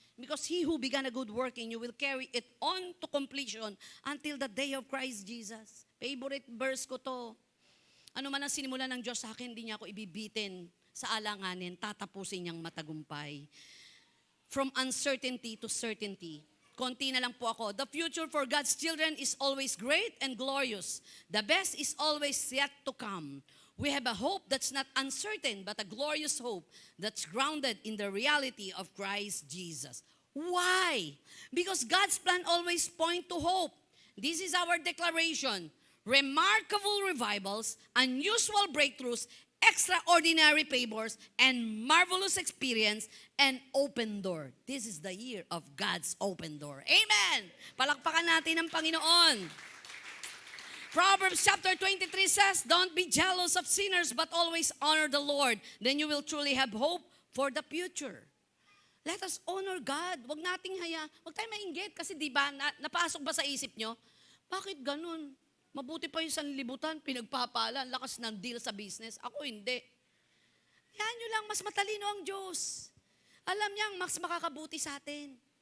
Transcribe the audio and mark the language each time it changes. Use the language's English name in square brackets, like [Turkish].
[English] Because He who began a good work in you will carry it on to completion until the day of Christ Jesus. Favorite verse [Filipino] ko to. Ano man ang sinimulan ng Diyos sa akin, hindi niya ako ibibitin sa alanganin, tatapusin niyang matagumpay. [English] From uncertainty to certainty. [Filipino] Konti na lang po ako. [English] The future for God's children is always great and glorious. The best is always yet to come. We have a hope that's not uncertain, but a glorious hope that's grounded in the reality of Christ Jesus. Why? Because God's plan always point to hope. This is our declaration. Remarkable revivals, unusual breakthroughs, extraordinary favors, and marvelous experience, and open door. This is the year of God's open door. Amen! [Filipino] Palakpakan natin ang Panginoon. [English] Proverbs chapter 23 says, don't be jealous of sinners, but always honor the Lord. Then you will truly have hope for the future. Let us honor God. [Filipino] Huwag nating huwag tayong mainggit kasi di ba, napasok ba sa isip nyo? Bakit ganun? Mabuti pa yung sanlibutan, pinagpapala, lakas ng deal sa business. Ako hindi. Yan nyo lang, mas matalino ang Diyos. Alam niyang mas makakabuti sa atin.